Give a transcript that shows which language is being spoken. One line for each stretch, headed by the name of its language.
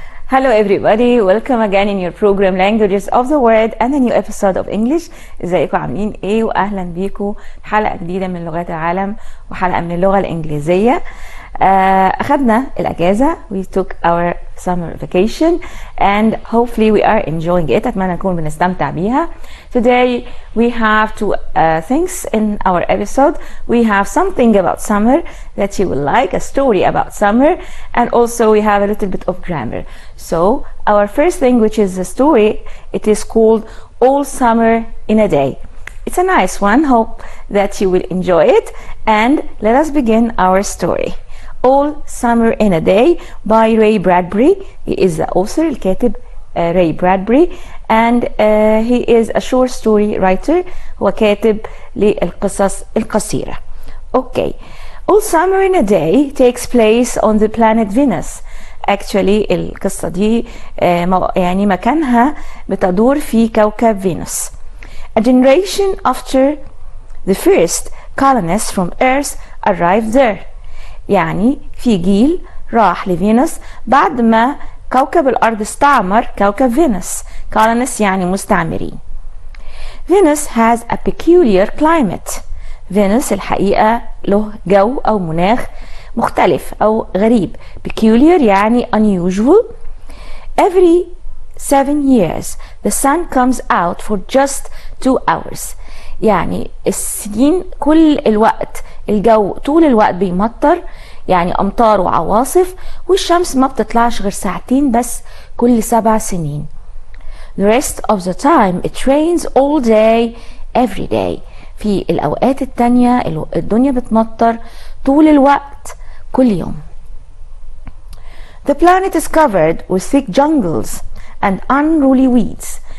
English: Hello everybody, welcome again in your program Languages of the World and a new episode of English.
Arabic: ازيكم عاملين ايه واهلا بيكم حلقة جديدة من لغات العالم وحلقة من اللغة الانجليزية. اخدنا الاجازة,
English: we took our summer vacation and hopefully we are enjoying it.
Arabic: اتمنى نكون بنستمتع بيها.
English: Today we have two things in our episode. We have something about summer that you will like, a story about summer, and also we have a little bit of grammar. So our first thing, which is the story, it is called All Summer in a Day. It's a nice one. Hope that you will enjoy it, and let us begin our story. All Summer in a Day by Ray Bradbury. He is the author,
Arabic: الكاتب
English: Ray Bradbury, and he is a short story writer.
Arabic: هو كاتب للقصص القصيرة.
English: Okay. All Summer in a Day takes place on the planet Venus. Actually
Arabic: القصة دي يعني مكانها بتدور في كوكب فينوس.
English: A generation after the first colonists from Earth arrived there.
Arabic: يعني في جيل راح لفينوس بعد ما كوكب الأرض استعمر كوكب فينوس. colonists يعني مستعمرين.
English: Venus has a peculiar climate.
Arabic: فينوس الحقيقة له جو أو مناخ مختلف أو غريب.
English: peculiar يعني unusual. Every 7 years the sun comes out for just 2 hours.
Arabic: يعني السنين كل الوقت الجو طول الوقت بيمطر، يعني أمطار وعواصف، والشمس ما بتطلعش غير ساعتين بس كل 7 سنين.
English: The rest of the time it rains all day every day.
Arabic: في الأوقات التانية الدنيا بتمطر طول الوقت كل يوم.
English: The planet is covered with thick jungles and unruly weeds.